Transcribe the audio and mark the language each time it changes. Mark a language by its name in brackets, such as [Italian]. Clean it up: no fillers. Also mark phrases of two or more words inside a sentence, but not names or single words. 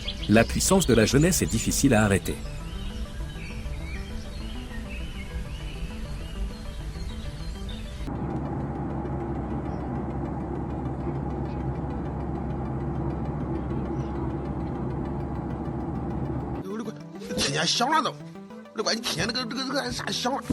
[French] La puissance de la jeunesse est difficile à arrêter. [Chinese] 听见响了都，我的乖，你听见那个啥响了？